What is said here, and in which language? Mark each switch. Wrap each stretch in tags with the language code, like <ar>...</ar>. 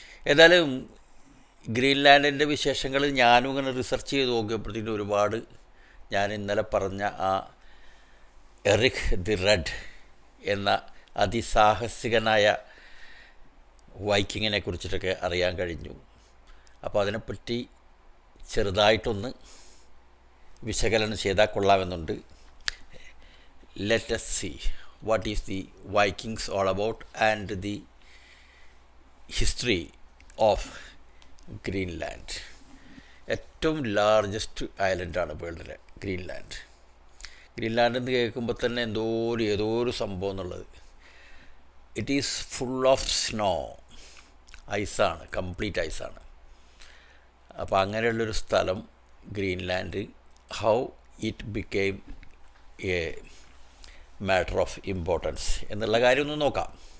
<ml>ഏതായാലും ഗ്രീൻലാൻഡിൻ്റെ വിശേഷങ്ങൾ ഞാനും ഇങ്ങനെ റിസർച്ച് ചെയ്ത് നോക്കിയപ്പോഴത്തേക്കും ഒരുപാട് ഞാൻ ഇന്നലെ പറഞ്ഞ ആ എറിക് ദി റെഡ് എന്ന അതിസാഹസികനായ വൈക്കിങ്ങിനെ കുറിച്ചിട്ടൊക്കെ അറിയാൻ കഴിഞ്ഞു. അപ്പോൾ അതിനെപ്പറ്റി ചെറുതായിട്ടൊന്ന് വിശകലനം ചെയ്താൽ കൊള്ളാമെന്നുണ്ട്.</ml> <en>Let us see what is the Vikings all about and the history of Greenland.</en> <ml>ഏറ്റവും ലാർജസ്റ്റ് ഐലൻഡാണ് വേൾഡിലെ ഗ്രീൻലാൻഡ്. ഗ്രീൻലാൻഡ് എന്ന് കേൾക്കുമ്പോൾ തന്നെ ഏതോ ഒരു സംഭവം എന്നുള്ളത്.</ml> <en>it is full of snow,</en> <ml>ഐസാണ്, complete ഐസാണ്. അപ്പോൾ അങ്ങനെയുള്ളൊരു സ്ഥലം Greenland,</ml> <en>how it became a matter of importance</en> <ml>എന്നുള്ള കാര്യം ഒന്ന് നോക്കാം.</ml>